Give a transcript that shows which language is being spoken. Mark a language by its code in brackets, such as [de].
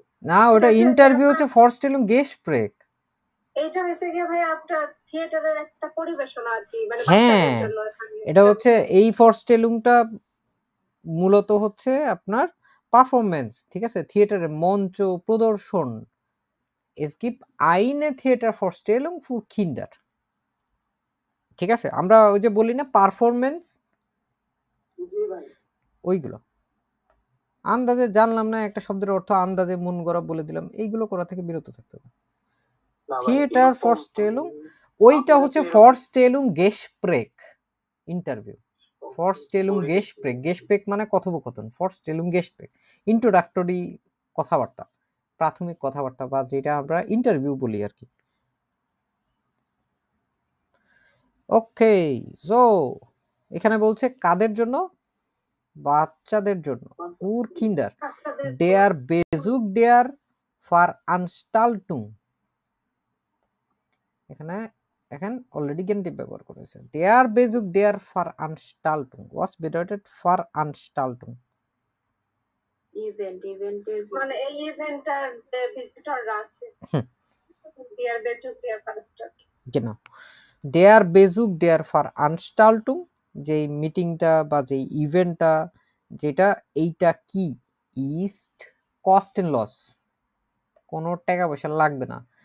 [bn] না, ওটা ইন্টারভিউ হচ্ছে Vorstellung Gespräch। এইটা হচ্ছে গিয়ে ভাই আপনার থিয়েটারের একটা পরিবেশন আর কি, মানে হ্যাঁ, বাচ্চাদের জন্য এটা হচ্ছে এই Vorstellungটা মূলত হচ্ছে আপনার পারফরম্যান্স, ঠিক আছে, থিয়েটারের মঞ্চ প্রদর্শন। [de] Es gibt eine Theatervorstellung für Kinder। [bn] ঠিক আছে, আমরা ওই যে বলি না পারফরম্যান্স, ওইগুলো আন্দাজে জানলাম না একটা শব্দের অর্থ, আন্দাজে মন গড়া বলে দিলাম, এইগুলো করা থেকে বিরত থাকতে হবে। থিয়েটার Vorstellung ওইটা হচ্ছে Vorstellung Gespräch interview. Vorstellung Gespräch, Gespräch মানে কথোপকথন, Vorstellung Gespräch ইন্ট্রোডাক্টরি কথাবার্তা, প্রাথমিক কথাবার্তা, বা যেটা আমরা ইন্টারভিউ বলি আর কি। ওকে, সো এখানে বলছে কাদের জন্য? বাচ্চাদের জন্য। [de] Für Kinder der Besuch der Veranstaltung, [bn] এখানে এখন অলরেডি গেন্টিভ ব্যবহার করেছে। [de] Der Besuch der Veranstaltung, was bedeutet Veranstaltung? [bn] ইভেন্টের মানে এই ইভেন্টটার যে ভিজিটররা আছে deer বেজুক deer faster [de] Genau, der Besuch der Veranstaltung, [bn] যে মিটিংটা বা যে ইভেন্টটা, যেটা এইটা কি [de] ist kostenlos, [bn] কোনো টাকা পয়সা লাগবে না।